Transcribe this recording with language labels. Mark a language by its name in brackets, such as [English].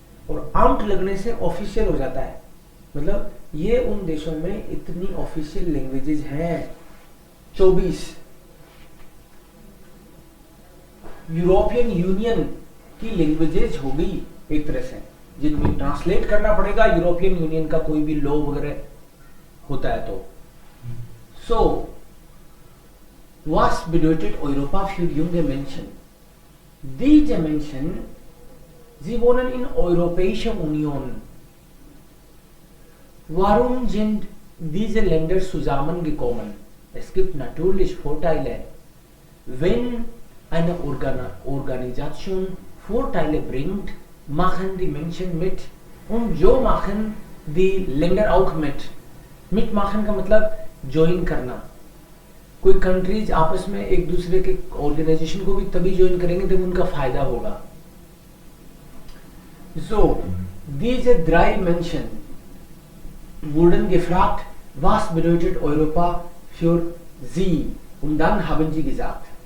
[Hindi] और आम्ट लगने से ऑफिशियल हो जाता है. मतलब ये उन देशों में इतनी ऑफिशियल लैंग्वेजेज हैं 24. यूरोपियन यूनियन की लैंग्वेजेज हो गई एक तरह से, जिनमें ट्रांसलेट करना पड़ेगा यूरोपियन यूनियन का कोई भी लॉ वगैरह होता है तो. [German] सो was bedeutet Europa für junge Menschen? Diese Menschen, sie wohnen in Europäischer Union. Warum sind diese Länder zusammengekommen? Es gibt natürlich Vorteile. Wenn eine Organisation Vorteile bringt, machen die Menschen mit und so machen die Länder auch mit. [Hindi] mitmachen का मतलब join करना. कोई countries आपस में एक दूसरे के organisation को भी तभी ज्वाइन करेंगे जब उनका फायदा होगा. [German] So, diese drei Menschen wurden gefragt, was bedeutet Europa für sie? Und dann haben sie gesagt.